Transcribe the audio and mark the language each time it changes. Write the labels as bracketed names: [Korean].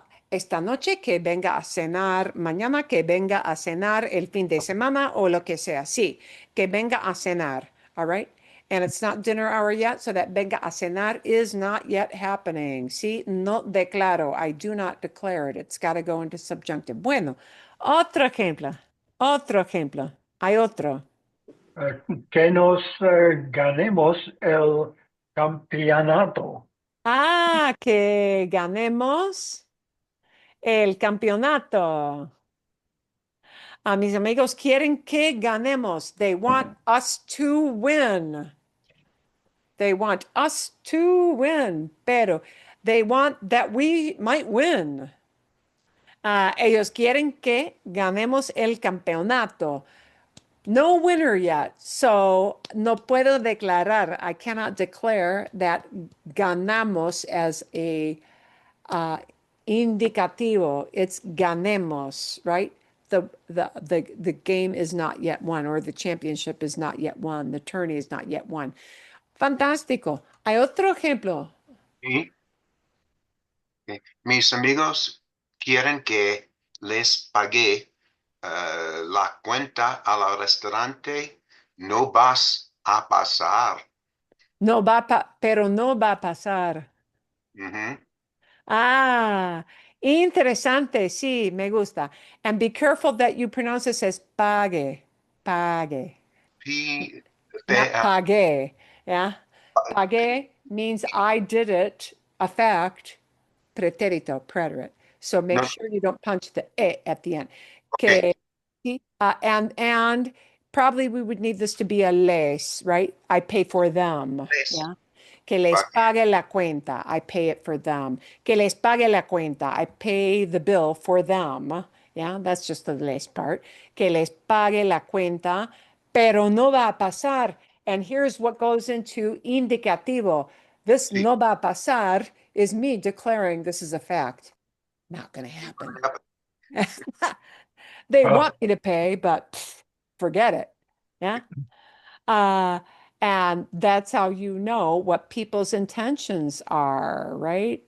[Spanish] esta noche, que venga a cenar mañana, que venga a cenar el fin de semana o lo que sea. Sí, que venga a cenar. [English] All right. And it's not dinner hour yet, so that venga a cenar is not yet happening. [Spanish] Sí, no declaro. [English] I do not declare it. It's got to go into subjunctive. [Spanish] Bueno, otro ejemplo. Otro ejemplo. Hay otro. Que nos ganemos el campeonato. Ah, que ganemos el campeonato. Mis amigos quieren que ganemos. [English] They want us to win. They want us to win, pero they want that we might win. [Spanish] Ellos quieren que ganemos el campeonato. [English] No winner yet, so [Spanish] no puedo declarar. [English] I cannot declare that ganamos as a indicativo. It's ganemos, right? The game is not yet won, or the championship is not yet won. The tourney is not yet won. [Spanish] Fantástico. Hay otro ejemplo. Y mis amigos quieren que les pague la cuenta al restaurante. No vas a pasar. No va pero no va a pasar. Ujú. Ah, interesante. Sí, me gusta. [English] And be careful that you pronounce this as pague. [Spanish] Pague. P- [English] Not P- [Spanish] pague. [English] Yeah. Pague means I did it, a fact, pretérito, preterite. So make no, sure you don't punch the e at the end. okay. Que, and probably we would need this to be a les, right? I pay for them. [Spanish] Les [English] Yeah. [Spanish] Que les pague. pague la cuenta. [English] I pay it for them. [Spanish] Que les pague la cuenta. [English] I pay the bill for them. Yeah, that's just the les part. [Spanish] Que les pague la cuenta, pero no va a pasar. [English] And here's what goes into indicativo. This [Spanish] Sí. no va a pasar [English] is me declaring this is a fact. Not going to happen. They Uh, want me to pay, but forget it. Yeah. Uh, and that's how you know what people's intentions are, right?